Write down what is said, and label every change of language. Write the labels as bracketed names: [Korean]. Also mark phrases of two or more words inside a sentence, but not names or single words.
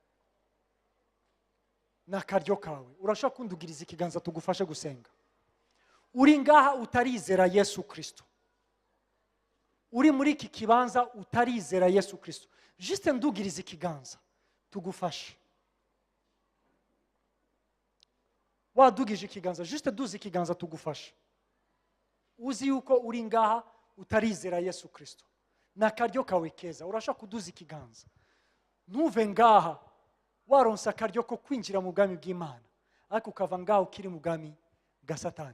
[Rundi] n'akaryo kawe urashaka kundugiriza ikiganza tugufashe gusenga. Uri ngaha utarizera Yesu Kristo, uri muri iki kibanza utarizera Yesu Kristo, juste ndugiriza ikiganza tugufashe. Wadugije ikiganza, juste duze ikiganza tugufashe. Uzi yuko uri ngaha utarizera Yesu Kristo, n'akaryo kawe keza urashaka kuduza ikiganza. Ntuve ngaha waronsa akaryo ko kwinjira mu bwami bw'Imana, ariko ukava ngaha ukiri mu bwami bwa Satani.